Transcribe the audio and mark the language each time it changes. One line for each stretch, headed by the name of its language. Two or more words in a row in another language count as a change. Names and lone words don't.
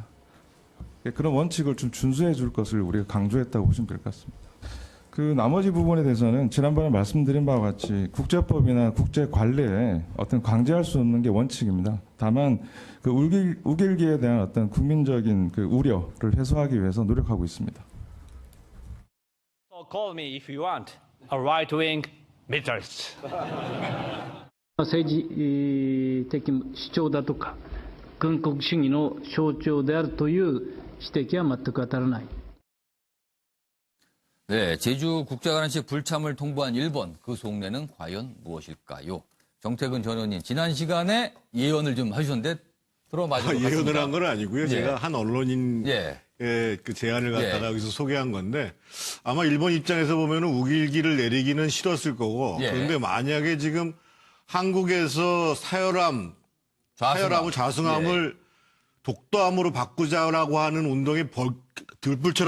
Korean: 그런 원칙을 좀 준수해 줄 것을 우리가 강조했다고 보시면 될 것 같습니다. 그 나머지 부분에 대해서는 지난번에 말씀드린 바와 같이 국제법이나 국제 관례에 어떤 강제할 수 없는 게 원칙입니다. 다만 그 우길기에 대한 어떤 국민적인 그 우려를 해소하기 위해서 노력하고 있습니다.
English: So call me if you want a right-wing militarist.
Japanese: 政治的主張だとか軍国主義の象徴であるという指摘は全く当たらない。
Korean: 네, 제주 국제관함식 불참을 통보한 일본 그 속내는 과연 무엇일까요? 정태근 전 의원님 지난 시간에 예언을 좀 해주셨는데 들어맞은 것 같습니다. 예언을 한 건 아니고요. 예. 제가 한 언론인의 그 제안을 갖다가 여기서 소개한 건데 아마 일본 입장에서 보면 우길기를 내리기는 싫었을 거고 그런데 만약에 지금 한국에서 사열함을 좌승함을 독도함으로 바꾸자라고 하는 운동이 들불처럼